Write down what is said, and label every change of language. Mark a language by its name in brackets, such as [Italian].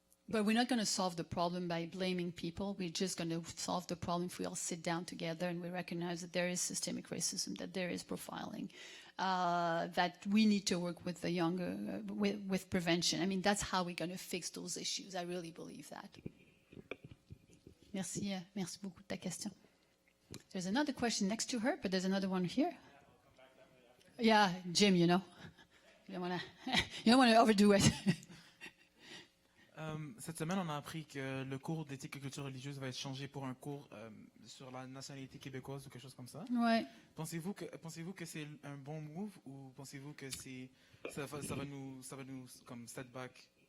[English] But we're not going to solve the problem by blaming people. We're just going to solve the problem if we all sit down together and we recognize that there is systemic racism, that there is profiling, that we need to work with the younger, with prevention. I mean, that's how we're going to fix those issues. I really believe that. [French] Merci, merci beaucoup de ta question. [English] There's another question next to her, but there's another one here. Yeah, Jim, you know. You don't want to overdo it. [French] Cette semaine, on a appris que le cours d'éthique et culture religieuse va être changé pour un cours sur la nationalité québécoise ou quelque chose comme ça. Ouais. Pensez-vous que c'est un bon move ou pensez-vous que ça va nous comme setback